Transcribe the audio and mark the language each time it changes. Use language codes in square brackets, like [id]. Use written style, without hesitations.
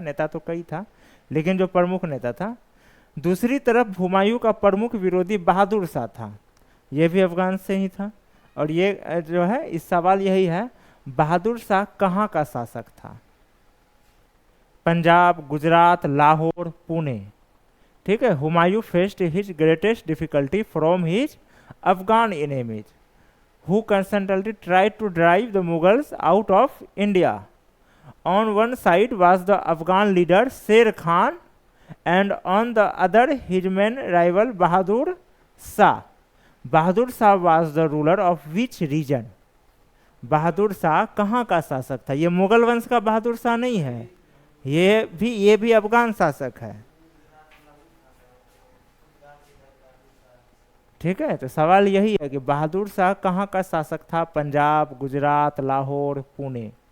[hi] नेता तो कई था, लेकिन जो प्रमुख नेता था। दूसरी तरफ हुमायूं का प्रमुख विरोधी बहादुर शाह था, यह भी अफगान से ही था। और ये जो है, इस सवाल यही है, बहादुर शाह कहाँ का शासक था? पंजाब, गुजरात, लाहौर, पुणे। ठीक है। [en] Humayun faced his greatest difficulty from his Afghan enemies who constantly tried to drive the Mughals out of India. On one side was the Afghan leader Sher Khan, and on the other his main rival Bahadur Shah. Bahadur Shah was the ruler of which region? [hi] Bahadur Shah कहाँ का शासक था? ये मुगल वंश का बहादुर शाह नहीं है, ये भी अफगान शासक है। ठीक है। तो सवाल यही है कि बहादुर शाह कहाँ का शासक था? पंजाब, गुजरात, लाहौर, पुणे।